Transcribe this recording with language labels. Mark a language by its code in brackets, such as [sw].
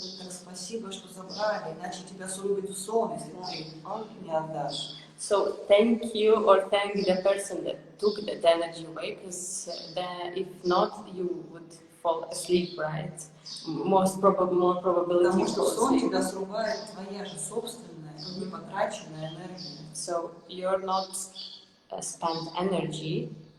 [ru] спасибо, что забрали, иначе тебя срубят в сон, если ты не отдашь. [en] So thank you, or thank the person that took the energy away, because if not, you would fall asleep, right? More probability. [ru] Потому что в сон тебя срубает твоя же собственная, непотраченная энергия. [en] So you're not spend energy.